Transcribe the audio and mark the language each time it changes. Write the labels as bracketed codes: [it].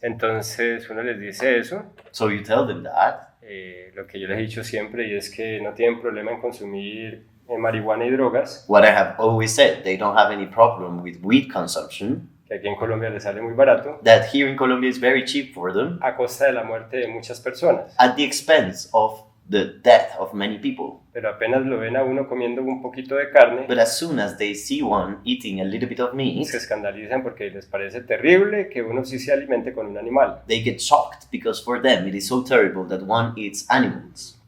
[es] Entonces uno les dice eso, [en] So you tell them that, [es] lo que yo les he dicho siempre, y es que no tienen problema en consumir marihuana y drogas, [en] what I have always said, they don't have any problem with weed consumption, [es] que aquí en Colombia les sale muy barato, [en] that here in Colombia is very cheap for them, [es] a costa de la muerte de muchas personas. [en] at the expense of the death of many people. [es] Pero apenas lo ven a uno comiendo un poquito de carne, [en] But as soon as they see one eating a little bit of meat, [es] se escandalizan porque les parece terrible que uno sí se alimente con un animal. [en] they get shocked because for them it is so terrible that one eats animals.